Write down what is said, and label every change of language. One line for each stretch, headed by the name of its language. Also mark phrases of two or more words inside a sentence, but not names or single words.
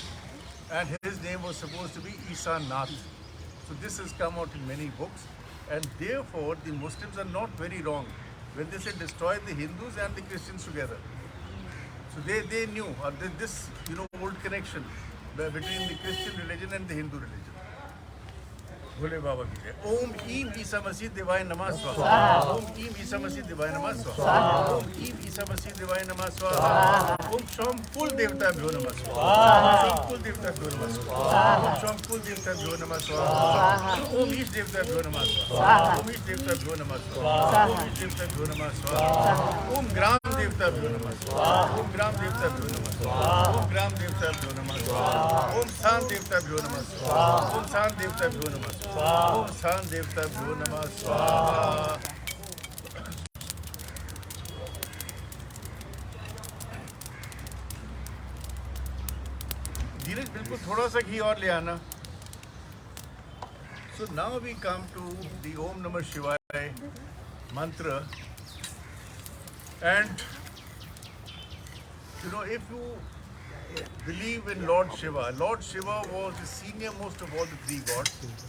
English: And his name was supposed to be Isa Nath. So this has come out in many books, and therefore the Muslims are not very wrong when they say destroy the Hindus and the Christians together. So they knew this old connection between the Christian religion and the Hindu religion.
Hindi: भोले बाबा की जय।
Sanskrit: ओम ईम ईसा मसीह देवाय नमः स्वाहा। ओम ईम ईसा मसीह देवाय नमः स्वाहा। ओम ईम ईसा मसीह देवाय नमः स्वाहा। ओम शोम कुल देवता भ्यो नमः स्वाहा। शोम कुल देवता भ्यो नमः स्वाहा। ओम शोम कुल देवता भ्यो नमः स्वाहा। ओम ईश देवता भ्यो नमः स्वाहा। ओम ईश देवता भ्यो नमः स्वाहा। ओम ईश देवता भ्यो नमः स्वाहा। ओम ग्राम देवता भ्यो नमः स्वाहा। ओम ग्राम देवता भ्यो नमः स्वाहा। ओम ग्राम देवता भ्यो नमः स्वाहा। ओम स्थान देवता भ्यो नमः स्वाहा। ओम स्थान देवता भ्यो नमः स्वाहा। ओम स्थान देवता भ्यो नमः स्वाहा।
Hindi: धीरज बिल्कुल थोड़ा सा घी और ले आना।
English: So now we come to the Om Namah Shivaya mantra, and if you believe in Lord Shiva was the senior most of all the three gods.